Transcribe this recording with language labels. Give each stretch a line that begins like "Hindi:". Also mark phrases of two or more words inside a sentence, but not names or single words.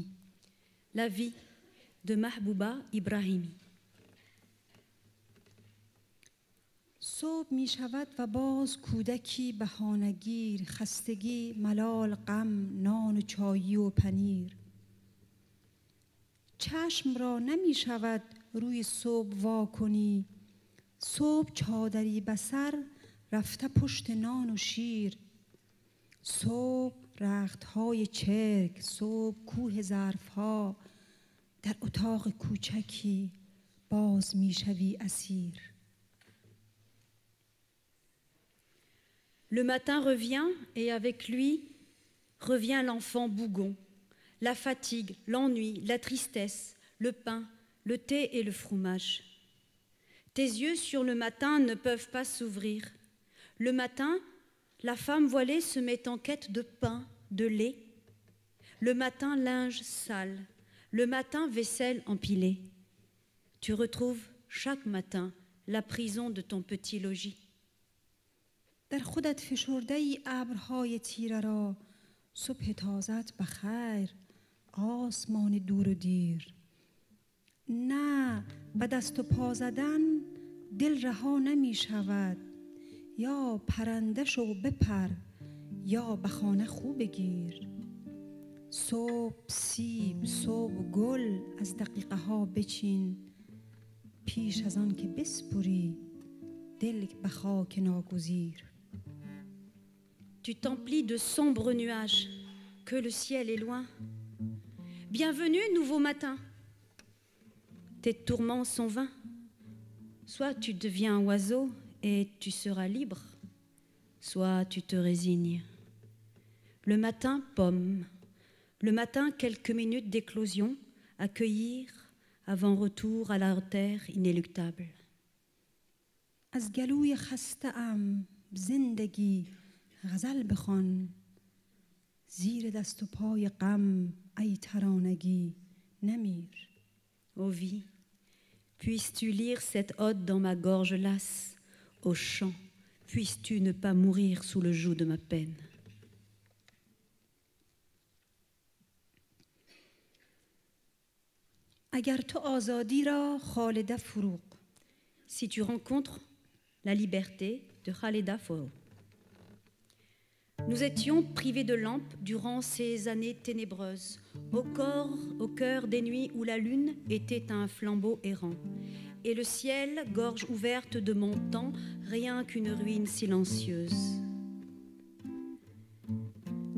French: La vie de Mahbouba Ibrahimi.
Persian: صبح می شود و باز کودکی بهانه‌گیر، خستگی، ملال، غم، نان و چایی و پنیر. چشم را نمی شود روی صبح وا کنی، صبح چادری بسر رفته پشت نان و شیر. صبح رختهای چرک، صبح کوه ظرفها، در اتاق کوچکی باز میشوی اسیر.
French: Le matin revient et avec lui revient l'enfant bougon, la fatigue, l'ennui, la tristesse, le pain, le thé et le fromage. Tes yeux sur le matin ne peuvent pas s'ouvrir. Le matin, la femme voilée se met en quête de pain, de lait. Le matin, linge sale. Le matin, vaisselle empilée. Tu retrouves chaque matin la prison de ton petit logis.
Persian: در خودت فشرده ای ابرهای تیره را، صبح تازت بخیر، آسمان دور و دیر. نه، به دست و پا زدن دل رها نمی شود. یا پرنده شو بپر یا به خانه خو بگیر. صبح سیب، صبح گل از دقیقه ها بچین، پیش از آن که بسپری دل به خاک ناگزیر.
French: Tu t'emplis de sombres nuages, que le ciel est loin. Bienvenue, nouveau matin. Tes tourments sont vains. Soit tu deviens un oiseau et tu seras libre, soit tu te résignes. Le matin, pomme. Le matin, quelques minutes d'éclosion à cueillir avant retour à la terre inéluctable.
Persian: از گلوی خسته ام زندگی غزل بخوان، زیر دست و پای غم ای ترانگی نمیر.
French: Ô vie, puisses-tu lire cette ode dans ma gorge lasse, au chant, puisses-tu ne pas mourir sous le joug de ma peine.
Persian: اگر تو آزادی را خالده فروغ.
French: Si tu rencontres la liberté de Khaleda Fourouk. Nous étions privés de lampes durant ces années ténébreuses, au cœur des nuits où la lune était un flambeau errant, et le ciel, gorge ouverte de mon temps, rien qu'une ruine silencieuse.